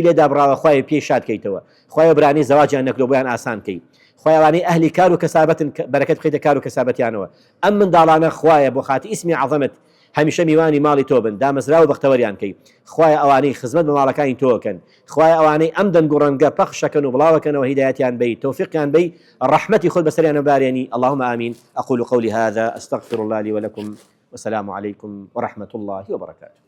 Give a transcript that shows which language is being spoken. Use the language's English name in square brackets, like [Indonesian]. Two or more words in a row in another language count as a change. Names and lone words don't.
[Central Kurdish] لێدا بڕاوە خوای پێی شاد کەیتەوە خوای برانی زەواجیان نەکردو بۆیان ئاسان کەی خوای ئەوانەی ئەهلی کار و کەسابەتن بەرەکەت بخەیتە کار و کەسابەتیانەوە ئەم منداڵانە خوایە بۆ خاتی ئیسمی عەظەمت هەمیشە میوانی ماڵی تۆ بن دامەزرا و بەختەوەریان کەی خوای ئەوانەی خزمەت بە ماڵەکانی تۆکەن خوای ئەوانەی ئەم دەنگ و ڕەنگە پەخشەکەن و بڵاوەکەنەوە هیدایەتیان بەی تەوفیقیان بەی ڕەحمەتی خۆت بەسەریانە بارێنی [Arabic] اللهم آمين أقول قولي هذا أستغفر الله لي ولكم والسلام عليكم ورحمة الله وبركاته.